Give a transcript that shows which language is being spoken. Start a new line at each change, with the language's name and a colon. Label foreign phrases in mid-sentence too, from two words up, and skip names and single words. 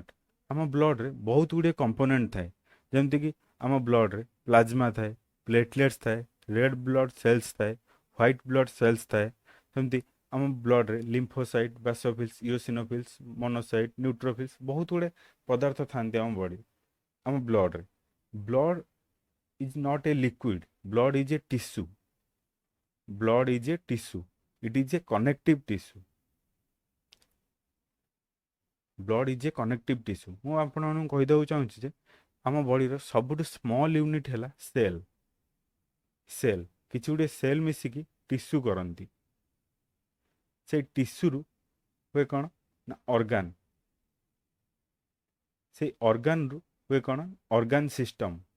Odia: ଆମ ବ୍ଲଡ଼ରେ ବହୁତ ଗୁଡ଼ିଏ କମ୍ପୋନେଣ୍ଟ ଥାଏ, ଯେମିତିକି ଆମ ବ୍ଲଡ଼ରେ ପ୍ଲାଜମା ଥାଏ, ପ୍ଲେଟଲେଟ୍ସ ଥାଏ,
English: red blood cells
Odia: ଥାଏ,
English: white blood cells
Odia: ଥାଏ। ସେମିତି ଆମ ବ୍ଲଡ଼ରେ ଲିମ୍ଫୋସାଇଟ୍, ବାସୋଫିଲ୍ସ, ଇଓସିନୋଫିଲ୍ସ, ମୋନୋସାଇଟ୍, ନ୍ୟୁଟ୍ରୋଫିଲ୍ସ ବହୁତ ଗୁଡ଼ିଏ ପଦାର୍ଥ ଥାନ୍ତି ଆମ ବଡ଼ି, ଆମ ବ୍ଲଡ଼ରେ।
English: ବ୍ଲଡ଼ is not a liquid, blood is a tissue. Blood is a tissue, it is a connective tissue. Blood is a connective tissue.
Odia: ମୁଁ ଆପଣମାନଙ୍କୁ କହିଦେବାକୁ ଚାହୁଁଛି ଯେ ଆମ ବଡ଼ିର ସବୁଠୁ
English: small unit
Odia: ହେଲା ସେଲ୍। ସେଲ୍ କିଛି ଗୁଡ଼ିଏ ସେଲ୍ ମିଶିକି ଟିସ୍ୟୁ କରନ୍ତି। ସେଇ ଟିସ୍ୟୁରୁ ହୁଏ କ'ଣ ନା ଅର୍ଗାନ୍। ସେଇ ଅର୍ଗାନ୍ରୁ ହୁଏ କ'ଣ
English: organ system.